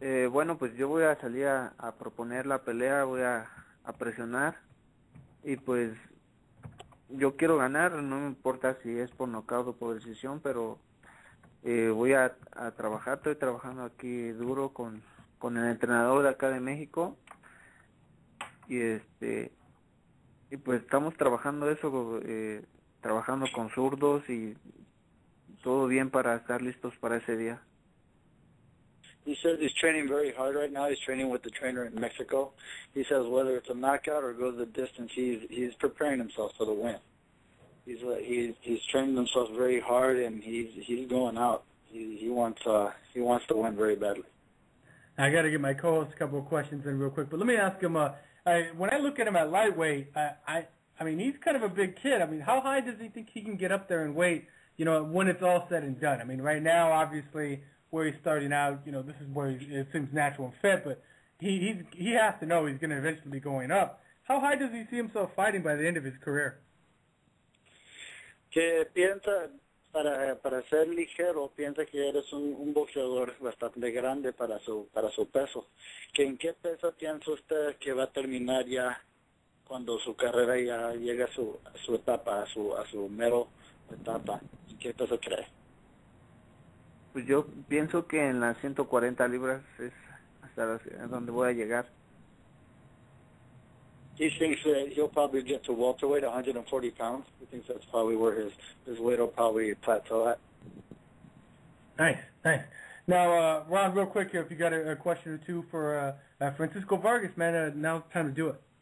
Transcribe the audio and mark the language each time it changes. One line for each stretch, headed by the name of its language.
Spanish: Bueno, pues yo voy a salir a proponer la pelea, voy a presionar y pues yo quiero ganar, no me importa si es por nocaut o por decisión, pero voy a trabajar, estoy trabajando aquí duro con el entrenador de acá de México y pues estamos trabajando eso, trabajando con zurdos y todo bien para estar listos para ese día.
English: He says he's training very hard right now. He's training with the trainer in Mexico. He says whether it's a knockout or goes the distance, he's preparing himself for the win. He's training himself very hard, and he's going out. He wants to win very badly. I got to give my co-host a couple of questions in real quick, but let me ask him. When I look at him at lightweight, I mean, he's kind of a big kid. I mean, how high does he think he can get up there in weight? You know, when it's all said and done. I mean, right now, obviously, where he's starting out, you know, this is where it seems natural and fit, but he has to know he's going to eventually be going up. How high does he see himself fighting by the end of his career?
Spanish: ¿Qué piensa para ser ligero? Piensa que eres un boxeador bastante grande para su peso. ¿Que en qué peso piensa usted que va a terminar ya cuando su carrera ya llegue a su etapa, a su mero etapa? ¿Qué peso cree? Pues yo pienso que en las 140 libras es hasta donde voy a llegar.
English: He thinks that he'll probably get to welterweight, 140 pounds. He thinks that's probably where his weight will probably plateau at. Nice. Now, Ron, real quick here, if you got a question or two for Francisco Vargas, man, now's the time to do it.